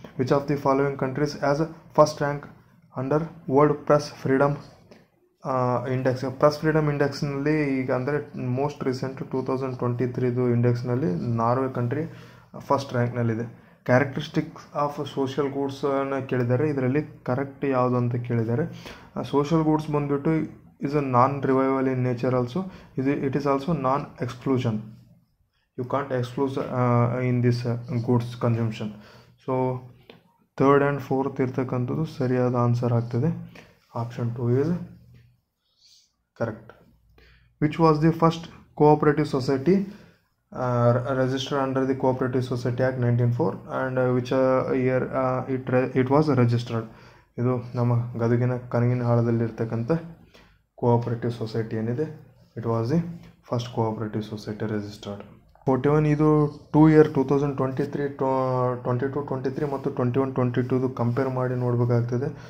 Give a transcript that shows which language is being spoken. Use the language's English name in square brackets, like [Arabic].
[English] Which of the following countries as first rank under world press freedom index. [Kannada] Press freedom ಇಂಡೆಕ್ಸ್ನಲ್ಲಿ ಈಗ ಅಂದರೆ most recent 2023 ಇಂಡೆಕ್ಸ್ನಲ್ಲಿ Norway country first ರ್ಯಾಂಕ್ನಲ್ಲಿದೆ. Characteristics of social ಗೂಡ್ಸನ್ನು ಕೇಳಿದ್ದಾರೆ. ಇದರಲ್ಲಿ correct ಯಾವುದು ಅಂತ ಕೇಳಿದ್ದಾರೆ. [English] Social goods ಬಂದುಬಿಟ್ಟು is a non-revival in nature also. It is also non-exclusion. You can't exclude in this goods consumption. So third and fourth [Kannada] ಇರ್ತಕ್ಕಂಥದ್ದು ಸರಿಯಾದ answer ಆಗ್ತದೆ. [English] Option 2 is correct. Which was the first cooperative society registered under the Cooperative Society Act 1904 and which year it was registered? [Kannada] ಇದು ನಮ್ಮ ಗದಗಿನ ಕನಗಿನ ಹಾಳದಲ್ಲಿರ್ತಕ್ಕಂಥ cooperative society ಏನಿದೆ, [English] It was the first cooperative society registered. [Kannada] 41 ಇದು 2 year 2023 22-23 ಮತ್ತು 21-22 compare ಮಾಡಿ ನೋಡಬೇಕಾಗ್ತದೆ.